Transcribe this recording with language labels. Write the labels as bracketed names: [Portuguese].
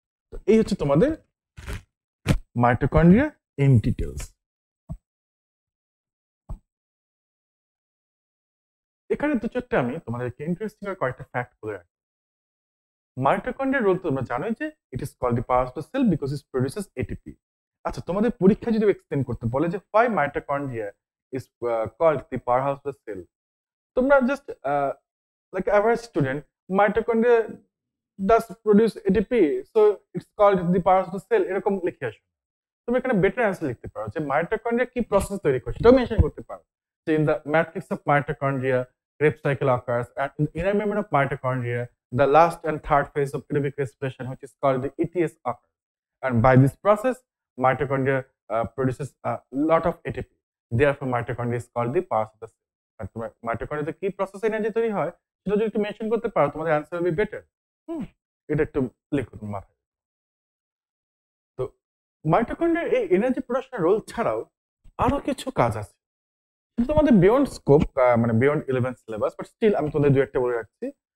[Bangla] তো এই হচ্ছে তোমাদের মাইটোকন্ড্রিয়া ইন ডিটেলস। এখানে দু চারটে আমি তোমাদেরকে ইন্টারেস্টিং আর কয়েকটা ফ্যাক্ট বলে রাখি। মাইটোকন্ড্রিয়ার রোল তোমরা জানো যে [English] It is called the power of the cell because it produces ATP. [Bangla] আচ্ছা, তোমাদের পরীক্ষা যদি এক্সপ্লেন করতে বলে যে [English] why mitochondria is called the powerhouse of the cell, [Bangla] তোমরা just [English] like average student, mitochondria does produce ATP, so it's called the powerhouse of the cell, [Bangla] এরকম লিখে আসো। তুমি এখানে বেটার অ্যান্সার লিখতে পারো যে [English] Mitochondria কি process তৈরি করে, সেটাও মেনশন করতে পারো যে in the matrix of mitochondria Krebs cycle occurs, and in the inner membrane of mitochondria the last and third phase of aerobic respiration, which is called the ETS, occurs, and by this process mitochondria produces a lot of ATP, therefore mitochondria is called the powerhouse of the cell। [Bangla] আর তোমার মাইটোকন্ড্রিয়াতে কি process energy তৈরি হয় সেটা যদি একটু mention করতে পারো, তোমাদের অ্যান্সার উইল বি বেটার। এটা একটু লিখো তোমার মাথায়। তো মাইটোকন্ড্রিয়ার এই এনার্জি প্রোডাকশনের রোল ছাড়াও আরো কিছু কাজ আছে, কিন্তু তোমাদের বিয়ন্ড স্কোপ, মানে বিয়ন্ড 11 সিলেবাস, বাট স্টিল আমি তোমাদের দু একটা বলে রাখছি।